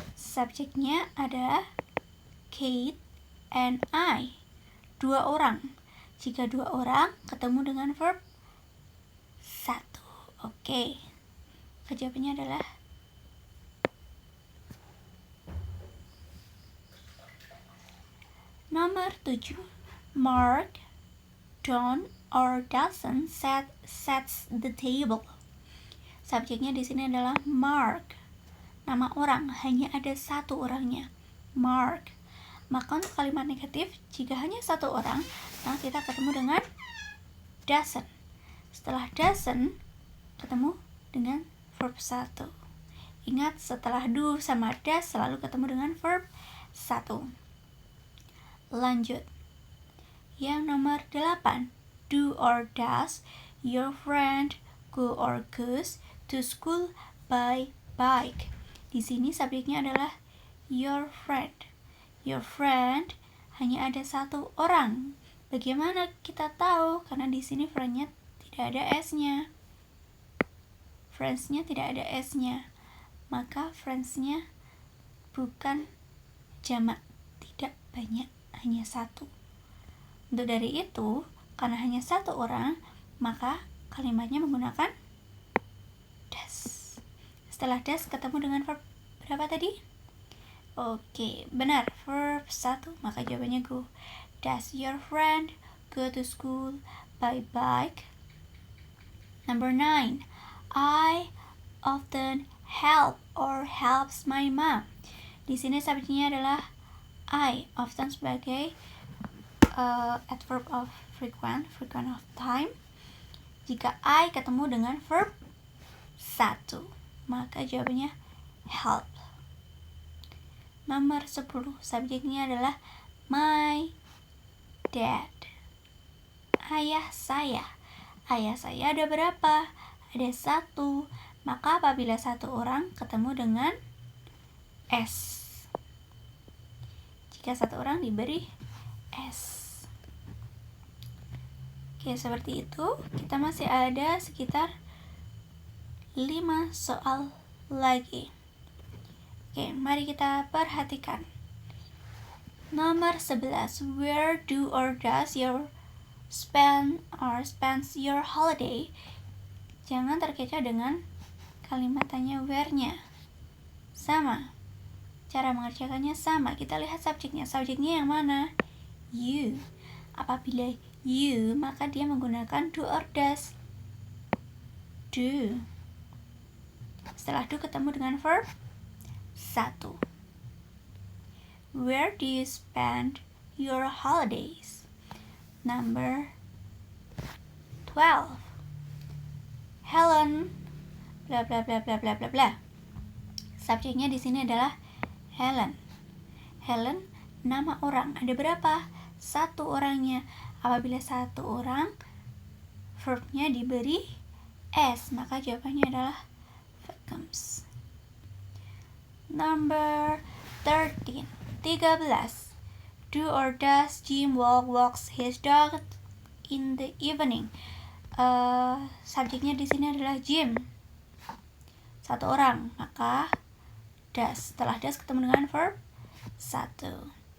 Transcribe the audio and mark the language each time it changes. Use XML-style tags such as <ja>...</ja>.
<id>Subjeknya ada Kate</id> <en>and I.</en> <id>2 orang. Jika 2 orang ketemu dengan verb 1. Oke. Jawabannya adalah nomor 7.</id> <en>Mark, don't, or doesn't sets the table.</en> <id>Subjeknya di sini adalah Mark. Nama orang, hanya ada 1 orangnya. Mark. Maka untuk kalimat negatif, jika hanya 1 orang, maka kita ketemu dengan doesn't. Setelah doesn't, ketemu dengan verb 1. Ingat, setelah do sama does selalu ketemu dengan verb 1. Lanjut. Yang nomor 8.</id> <en>Do or does your friend go or goes to school by bike?</en> <id>Di sini subjeknya adalah your friend. Your friend hanya ada 1 orang. Bagaimana kita tahu? Karena di sini friend-nya tidak ada S-nya. Friends-nya tidak ada S-nya. Maka friends-nya bukan jamak, tidak banyak, hanya 1. Untuk dari itu, karena hanya 1 orang, maka kalimatnya menggunakan does. Setelah does ketemu dengan verb berapa tadi? Oke, benar, verb 1, maka jawabannya go.</id> <en>Does your friend go to school by bike? Number 9. I often help or helps my mom.</en> <id>Di sini subjeknya adalah I, often sebagai adverb of frequent of time. Jika I ketemu dengan verb 1, maka jawabannya help. Nomor 10, subjeknya adalah my dad. Ayah saya. Ayah saya ada berapa? Ada 1. Maka apabila 1 orang ketemu dengan S. Jika 1 orang diberi S. Oke, seperti itu. Kita masih ada sekitar 5 soal lagi. Oke, mari kita perhatikan. Nomor 11.</id> <en>Where do or does your spends your holiday?</en> <id>Jangan terkecoh dengan kalimat tanya where-nya. Sama. Cara mengerjakannya sama. Kita lihat subjeknya. Subjeknya yang mana? You. Apabila you, maka dia menggunakan do or does. Do. Setelah do ketemu dengan verb 1.</id> <en>Where do you spend your holidays? Number 12. Helen bla bla bla bla bla bla bla.</en> <id>Subjeknya di sini adalah Helen. Helen nama orang. Ada berapa? 1 orangnya. Apabila 1 orang, verbnya diberi S, maka jawabannya adalah vacuums.</id> <en>Number 13. Do or does Jim walks his dog in the evening?</en> <id>Subjeknya di sini adalah Jim. 1 orang, maka does. Setelah does ketemu dengan verb 1.</id>